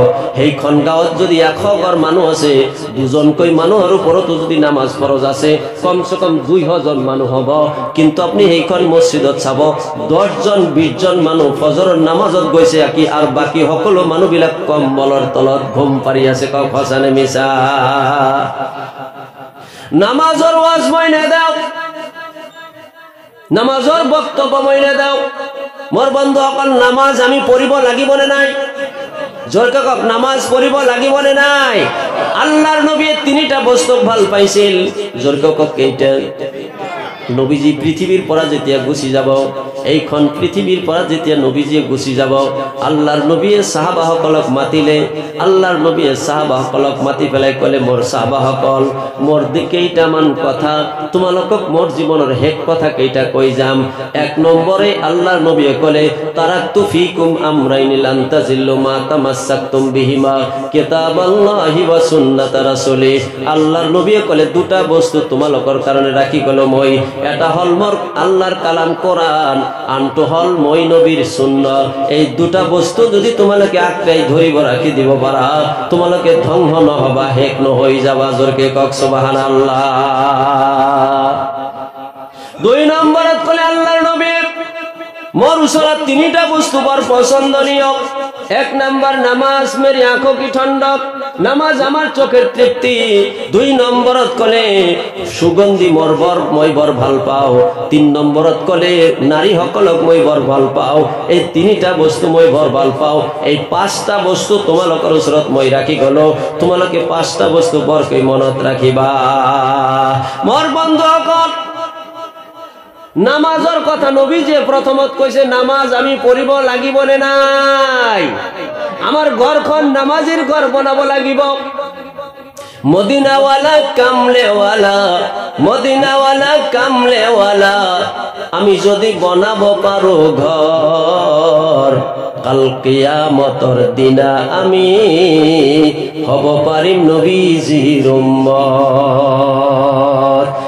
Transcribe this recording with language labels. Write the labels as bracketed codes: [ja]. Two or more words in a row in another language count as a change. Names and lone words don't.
[as] সেইখন গাঁৱত যদি 100 ঘর মানুহ আছে, 2জনকৈ মানুহৰ ওপৰতো যদি নামাজ ফরজ আছে, কমসে কম 200 জন মানুহ হব। কিন্তু আপনি সেইখন মসজিদত চাব 10 জন 20 জন মানুহ ফজরের নামাজত গৈছে, আর বাকি সকলো মানুহবিলাক কম্বলৰ তলত ঘুম পাৰি আছে। কক সঁচানে মিছা? নামাজৰ ওয়াজ মই নেদাও, নামাজৰ বক্তব্য মই নেদাও। মোর বন্ধু অকল নামাজ আমি পড়িব লাগিব নে নাই? জোরকে কক, নামাজ পড়িব লাগিব নে নাই? আল্লাহর নবী 3টা বস্তু ভাল পাইছিল। জোরকে কক কেইটা? নবীজি পৃথিবীর পরা যেতিয়া গুছি যাব, এইখন পৃথিবীর পরা যেতিয়া নবীজি গুছি যাব, আল্লাহর নবীয়ে সাহাবাসকলক মাতিলে, আল্লাহর নবীয়ে সাহাবাসকলক মাতি পেলাই কলে, মোর সাহাবাসকল, মোর কেইটামান কথা তোমালোকক মোর জীবনের শেষ কথা কেইটা কই যাম। 1 নম্বরে আল্লাহর নবীয়ে কলে, [ar] تركت فيكم أمرين لن تضلوا ما تمسكتم بهما كتاب الله وسنة رسولي. [as] আল্লাহর নবীয়ে কলে 2টা বস্তু তোমালোকৰ কারণে রাখি গলো মই। এটা হল মোর আল্লাহর কালাম কোরআন, আনটো হল মই নবীর সুন্নাহ। এই দুটা বস্তু যদি তোমালোকে আঁকড়াই ধরিব রাখি দিব পারা, তোমালোকে ধ্বংস নহবা, হেক নহই যাবা। জোরকে কক সুবহানাল্লাহ। 2 নম্বরত কলে আল্লাহর নবী মোর উসরাত 3টা বস্তু বড় পছন্দনীয়। 1 নম্বর নামাজ, [ur] میری آنکھوں کی ٹھنڈک, [bn] নামাজ আমার চোখের তৃপ্তি। [as] 2 নম্বরত কলে সুগন্ধি মোর বর মই বর ভাল পাও। 3 নম্বরত কলে নারী সকলক মই বর ভাল পাও। এই 3টা বস্তু মই বর ভাল পাও। এই 5টা বস্তু তোমালোকৰ উসরত মই রাখি গলো। তোমালোকে 5টা বস্তু বরকৈ মনত রাখিবা। মোর বন্ধু সকল, নামাজের কথা নবী যে প্রথমত কইছে নামাজ আমি পড়িব লাগিব নে নাই, আমার ঘরখন নামাজের ঘর বানাবো লাগিব। [ur] مدینہ والا کملی والا, مدینہ والا کملی والا, [as] আমি যদি বানাবো পারো ঘর, কাল কিয়ামতর দিনা আমি হব পারিম নবীজির উম্মত।